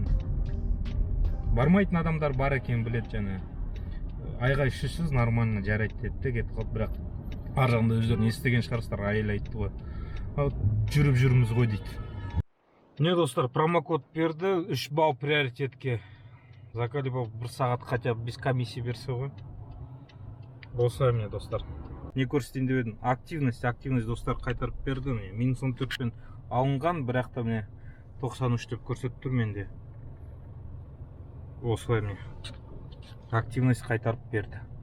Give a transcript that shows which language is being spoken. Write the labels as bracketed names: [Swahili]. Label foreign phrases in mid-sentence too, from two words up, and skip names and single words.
[Kazakh] Бармайтын адамдар бар екен біледі, және айғай шүсіз нормально жарайды деді де кетіп қалды, бірақ ар жағында өздерін естіген шығарсыздар, айел айтты ғой. Жүріп жүрміз ғой дейді. Не достар, промокод берді, 3 балл приоритетке. Закалипов 1 сағат [Russian] хотя бы [Kazakh] без комиссии берсе ғой. Осылай міне достар. Не көрсетейін деп едім? Активность достар қайтарып берді. Минус 14 пен алынған, бірақ та міне 93 деп көрсетіп тұр менде. Осылай міне. Активность қайтарып берді.